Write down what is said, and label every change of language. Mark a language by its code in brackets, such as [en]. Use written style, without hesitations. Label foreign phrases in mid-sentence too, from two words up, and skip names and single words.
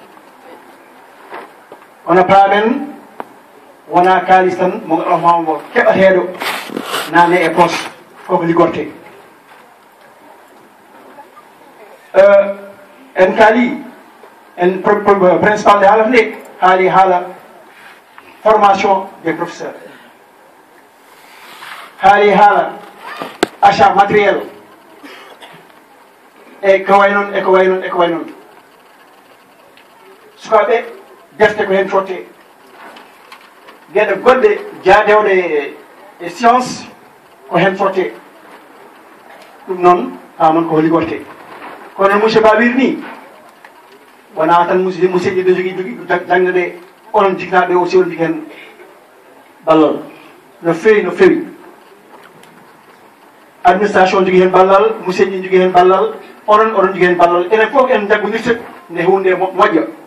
[ff] ono paamen wona kalis tan mo gaɗomamo keɓateɗo nane e poche koko liggorte en kaali en principal de haalata nde haali haala [fr] formation des professeurs [ff] haali haala [fr] achat matériel [ff] e ko way noon eko way noon sukaɓe defte ko hen totte gueɗe goɗɗe jaadewɗe e science ko hen totte ɗum noon noon ko liggorte kono monsieur Babir ni wona tan musidɗi ɓe jogui jangde onon jignaɓe aussi on jigui hen ballal no fewi administration jogui hen ballal musidɗi jogui hen ballal oɗon jogui hen ballal enen foof en jaggodirte nde hunde moƴƴa